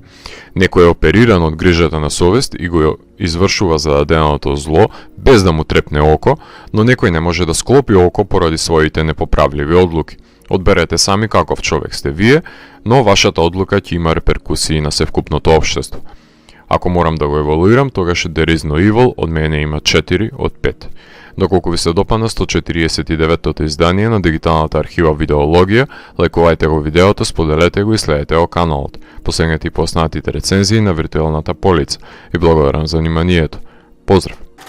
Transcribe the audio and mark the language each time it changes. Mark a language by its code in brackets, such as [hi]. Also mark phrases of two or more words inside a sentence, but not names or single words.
[mk] Некој е опериран од грижата на совест и го извршува зададеното зло без да му трепне око, но некој не може да склопи око поради своите непоправливи одлуки. Одберете сами каков човек сте вие, но вашата одлука ќе има реперкусии на севкупното општество. Ако морам да го евалуирам, тогаш There is no evil од мене има 4 од 5. Доколку ви се допадна 149-тото издание на дигиталната архива Видеологија, лајкувајте го видеото, споделете го и следете го каналот. Посегнете и поснатите рецензии на виртуелната полица и благодарам за вниманието. Поздрав!